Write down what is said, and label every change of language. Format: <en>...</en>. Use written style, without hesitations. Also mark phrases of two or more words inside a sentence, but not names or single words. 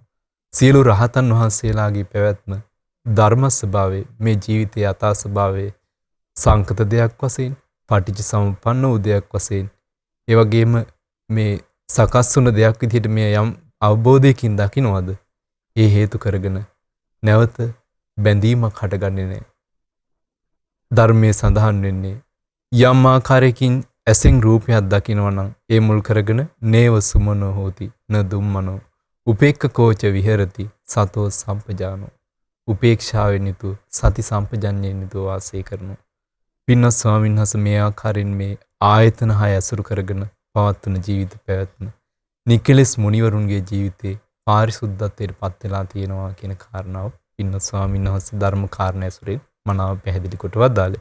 <si>සියලු රහතන් වහන්සේලාගේ පැවැත්ම ධර්ම ස්වභාවයේ මේ ජීවිතයේ යථා ස්වභාවයේ සංකත දෙයක් වශයෙන් පටිච්ච සමුප්පන්න වූ දෙයක් වශයෙන් ඒ වගේම මේ සකස් වුණ දෙයක් විදිහට මේ යම් අවබෝධයකින් දකින්නවද ඒ හේතු කරගෙන නැවත බැඳීමක් හටගන්නේ නැහැ. ධර්මයේ සඳහන් වෙන්නේ යම් ආකාරයකින් ඇසෙන් රූපයක් දකිනවා නම් ඒ මුල් කරගෙන</si> <pi>නේව සුමනෝ හෝති න දුම්මනෝ උපේක්ඛකෝච විහෙරති සතෝ සම්පජානෝ</pi> <si>උපේක්ෂාවෙන් යුතු සති සම්පජන්ණයෙන් යුතු වාසය කරනවා. පින්වත් ස්වාමීන් වහන්සේ මේ ආකාරයෙන් මේ ආයතන හය අසුරු කරගෙන පවත්වන ජීවිත පැවැත්ම නිකලස් මුනිවරුන්ගේ ජීවිතේ පාරිශුද්ධත්වයට පත් වෙලා තියෙනවා කියන කාරණාව පින්වත් ස්වාමීන් වහන්සේ ධර්ම කාරණා ඇසුරෙන් මනාව පැහැදිලි කොට වදාළේ.</si>